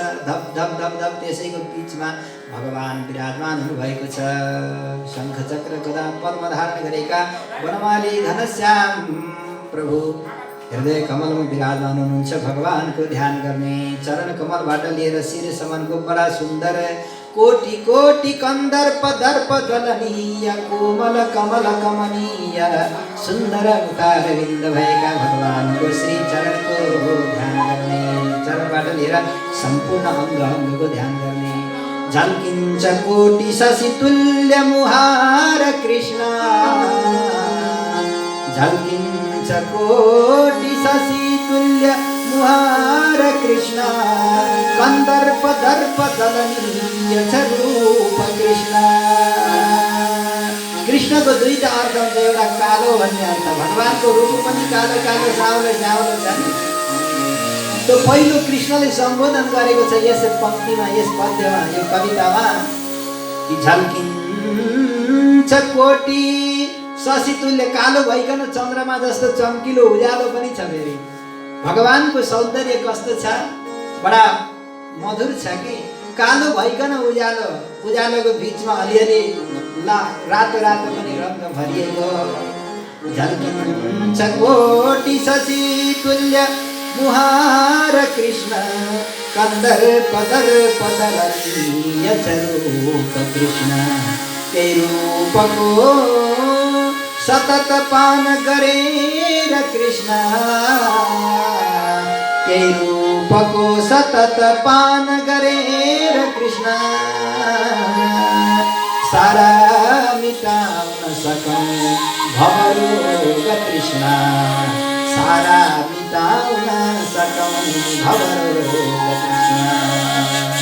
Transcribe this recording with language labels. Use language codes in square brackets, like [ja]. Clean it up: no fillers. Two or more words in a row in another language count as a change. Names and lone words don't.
[ne] धप धप धप धप त्यसैको बीचमा भगवान विराजमान हुनुभएको छ। शङ्ख चक्र गदा पद्म धारण गरेका वनमाली घनश्याम प्रभु हृदय कमलमा विराजमान हुनुहुन्छ। भगवानको ध्यान गर्ने, चरण कमलबाट लिएर शिरसम्मको बडा सुन्दर कोटि कोटि कन्दर्प दर्प दलनीय कोमल कमल कमनीय सुन्दर मुखारविन्द भएका भगवानको श्री चरणको ध्यान गर्ने, चरणबाट लिएर सम्पूर्ण अङ्ग अङ्गको ध्यान गर्ने। झल्किन्छ कोटि शशि तुल्य मुहार कृष्ण, झल्किन्छ कोटि शशि तुल्य मुहार कृष्ण, कन्दर्प दर्प दलनीय छ रूप कृष्ण। कृष्णको दुईटा अर्थ हुन्छ, एउटा कालो भन्ने अर्थ, भगवानको रूप पनि कालो कालो साउलो साउलो छ नि। त्यो पहिलो कृष्णले सम्बोधन गरेको छ यस पंक्तिमा, यस पद्यमा, यो कवितामा कि झल्किन्छ कोटि शशि तुल्य, कालो भइकन चन्द्रमा जस्तो चम्किलो उज्यालो पनि छ। फेरि भगवानको सौन्दर्य कस्तो छ, बडा मधुर छ कि कालो भइकन उज्यालो, उज्यालोको बिचमा अलिअलि रातो रातो पनि रङ्ग भरिएको। झल्किन्छ कोटि शशि तुल्य मुहार कृष्ण, कन्दर्प दर्प दलनीय छ रूप कृष्ण। त्यही रूपको सतत पान गरेर कृष्ण, त्यही रूपको सतत पान गरेर कृष्ण, सारा मिटाउन सकौँ भवरोग कृष्ण, सारा मिटाउन सकौँ भवरोग कृष्ण।